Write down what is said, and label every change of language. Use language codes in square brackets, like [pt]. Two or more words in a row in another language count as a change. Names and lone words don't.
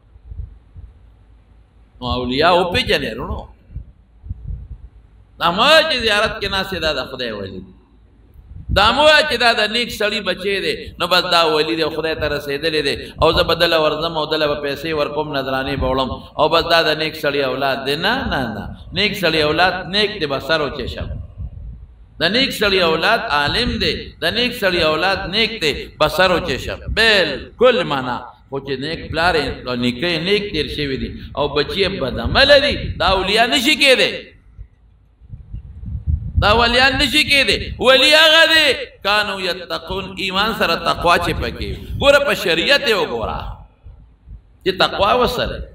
[ps] نو اولیا وپېژنې وروڼو دا مه چې زیارت کې ناستې دا د خدای ولی دی دا مو چې دا د نیک سړي بچی دی نو بس دا ولی دی خدای ته رسېدلی دی او زه به دله ورځم او دله به پیسې ورکوم نذرانې به وړم او بس دا د نیک سړي اولاد دی نه نه نه نیک سړي اولاد نیک دی [fa] به سر و چشم [ps] د نیک سړي اولاد عالم دی د نیک سړي اولاد نیک دی [fa] به سر و چشم [ps] بالکل معنا خو چې نیک پلار یې نیکه یې نیک تېر شوي دي او بچي یې بدعمله دي دا اولیا نشي کېدی دا ولیان نشي کېدی ولی هغه دی [ar] کانو یتقون [ps] ایمان سره تقوا چې پکې ګوره په شریعت یې وګوره چې تقوا ورسره